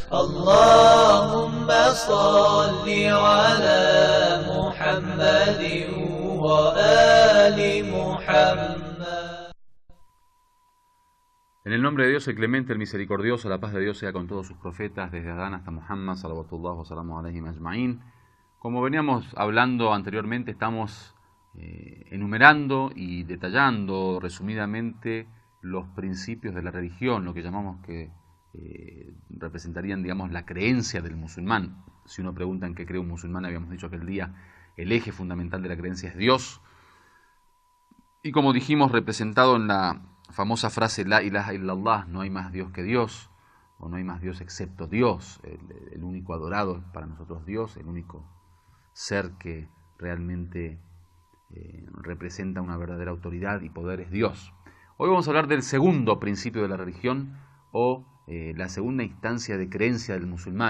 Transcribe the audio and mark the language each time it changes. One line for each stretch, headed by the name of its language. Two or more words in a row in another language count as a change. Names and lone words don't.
Arabic: اللهم صل على محمد وآل محمد.
Spanish: En el nombre de Dios, el clemente, el misericordioso, la paz de Dios sea con todos sus profetas, desde Adán hasta Muhammad,
Arabic: صلوات الله وسلامه عليهم أجمعين.
Spanish: Como veníamos hablando anteriormente, estamos enumerando y detallando resumidamente los principios de la religión, lo que llamamos que representarían, digamos, la creencia del musulmán. Si uno pregunta en qué cree un musulmán, habíamos dicho aquel día, el eje fundamental de la creencia es Dios. Y como dijimos, representado en la famosa frase
Arabic: لا إله إلا الله,
Spanish: no hay más Dios que Dios, o no hay más Dios excepto Dios, el único adorado para nosotros Dios, el único ser que realmente representa una verdadera autoridad y poder es Dios. Hoy vamos a hablar del segundo principio de la religión, o la segunda instancia de creencia del musulmán.